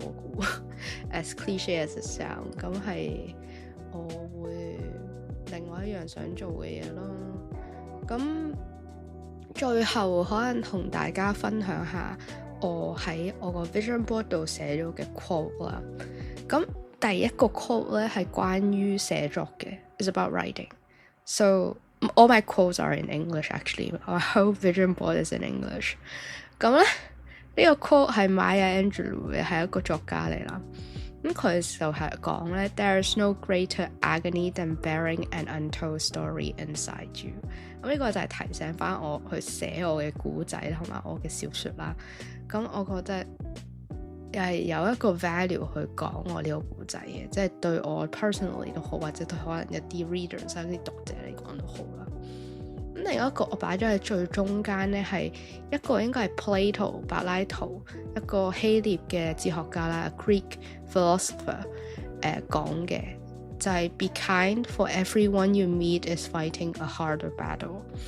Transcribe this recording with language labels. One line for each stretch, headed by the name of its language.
Cantonese: 我估
English: as cliche as it sound，
Cantonese: 咁係我會另外一樣想做嘅嘢咯。咁最後可能同大家分享下我喺我個 vision board 度寫咗嘅 quote 啦。咁第一個 quote 咧係關於寫作嘅 ，
English: is about writing. So all my quotes are in English actually. Our whole vision board is in English.
Cantonese: 咁咧呢個 quote 係 Maya Angelou 嘅，係一個作家嚟啦。咁佢就係講咧 ，
English: There is no greater agony than bearing an untold story inside you。
Cantonese: 咁呢個就係提醒翻我去寫我嘅故仔同埋我嘅小說啦。咁我覺得又係有一個 value 去講我呢個故仔嘅，即係對我 personally 都好，或者對可能一啲 readers 一啲讀者嚟講都好啦。咁另一個我擺咗喺最中間咧，係一個應該係 Plato 柏拉圖，一個希臘嘅哲學家啦 ，Greek philosopher 講嘅，
English: 就係 be kind for everyone you meet is fighting a harder battle。